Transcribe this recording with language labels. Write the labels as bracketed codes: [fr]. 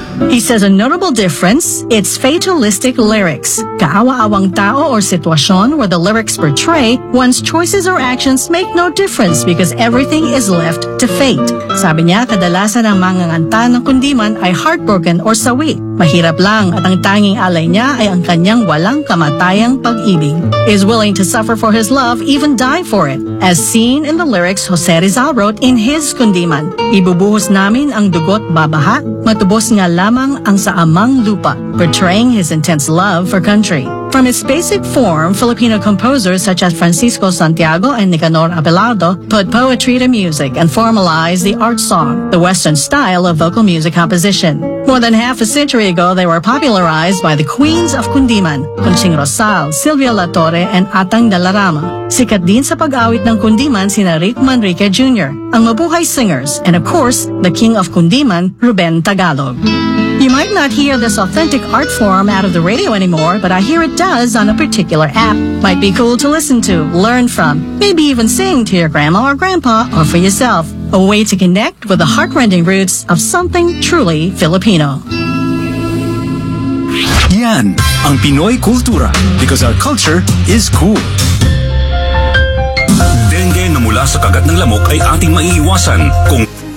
[en] He says a notable difference, it's fatalistic lyrics. [tl] Kaawa-awang tao [en] or sitwasyon, where the lyrics portray one's choices or actions make no difference because everything is left to fate. [tl] Sabi niya, kadalasan ang manganganta ng kundiman ay heartbroken or sawi. Mahirap lang at ang tanging alay niya ay ang kanyang walang kamatayang pag-ibig. [en] Is willing to suffer for his love, even die for it. As seen in the lyrics Jose Rizal wrote in his Kundiman. [tl] Ibubuhos namin ang dugot babaha, matubos nga lamang ang sa amang lupa. [en] Portraying his intense love for country. From its basic form, Filipino composers such as Francisco Santiago and Nicanor Abelardo put poetry to music and formalized the art song, the Western style of vocal music composition. More than half a century ago, they were popularized by the queens of Kundiman, Conching Rosal, Silvia Latore, and Atang Dalarama. [tl] Sikat din sa pag-awit ng Kundiman si Rick Manrique Jr., ang mabuhay singers, [en] and of course, the king of Kundiman, [tl] Ruben Tagalog. [en] You might not hear this authentic art form out of the radio anymore, but I hear it does on a particular app. Might be cool to listen to, learn from, maybe even sing to your grandma or grandpa or for yourself. A way to connect with the heartrending roots of something truly Filipino. [tl] Yan ang Pinoy Kultura, [en] because our culture is cool. [tl] Dengue na mula sa kagat ng lamok ay ating maiiwasan kung